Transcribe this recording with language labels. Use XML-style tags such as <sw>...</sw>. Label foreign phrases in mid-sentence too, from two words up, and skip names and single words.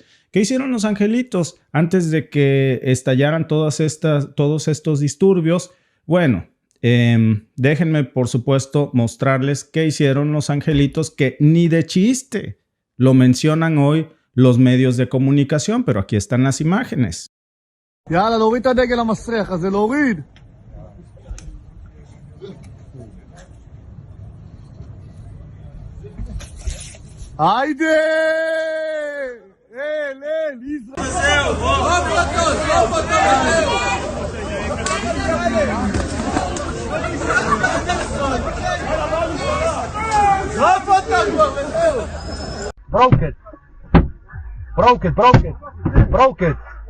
<es>¿Qué hicieron los angelitos antes de que estallaran todos estos disturbios? Bueno, déjenme por supuesto mostrarles qué hicieron los angelitos, que ni de chiste lo mencionan hoy los medios de comunicación, pero aquí están las imágenes.</es> <he>יאללה, להוריד את הדגל המסריח הזה, להוריד. היידה! אל, ישראל!</he> <en>Broke it. Broke it.</en>